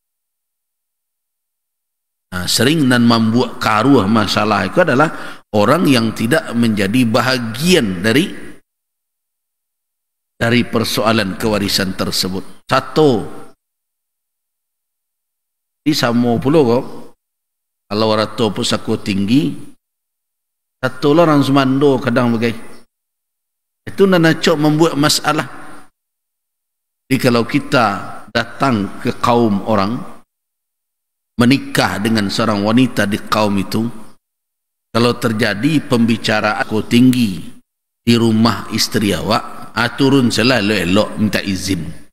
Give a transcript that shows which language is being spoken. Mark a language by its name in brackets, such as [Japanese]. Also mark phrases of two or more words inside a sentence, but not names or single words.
[Indonesian] Nah, sering dan membuat karuah masalah itu adalah orang yang tidak menjadi bahagian dari persoalan kewarisan tersebut. [Minangkabau] Satu, di samo pula kok, kalau rato pusako tinggi, satu orang Sumando kadang bagai itu nanacok membuat masalah. [Indonesian] Jadi kalau kita datang ke kaum orang, menikah dengan seorang wanita di kaum itu, kalau terjadi pembicaraan aku tinggi di rumah istri awak, turun selalu elok minta izin.